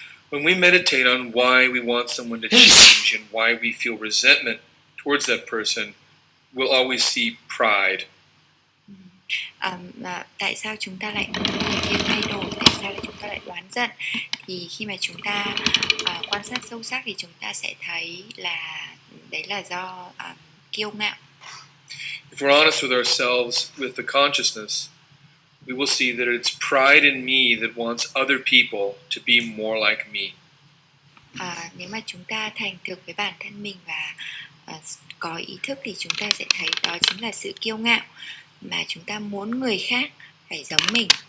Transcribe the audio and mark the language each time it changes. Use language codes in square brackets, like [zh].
[en] When we meditate on why we want someone to change and why we feel resentment towards that person, we'll always see pride. [vi] Tại sao chúng ta lại muốn người kia thay đổi, tại sao chúng ta lại oán giận, thì khi mà chúng ta quan sát sâu sắc thì chúng ta sẽ thấy là đấy là do kiêu ngạo. [en] If we're honest with ourselves, with the consciousness, we will see that it's pride in me that wants other people to be more like me. [vi] Nếu mà chúng ta thành thực với bản thân mình và có ý thức thì chúng ta sẽ thấy đó chính là sự kiêu ngạo, mà chúng ta muốn người khác phải giống mình.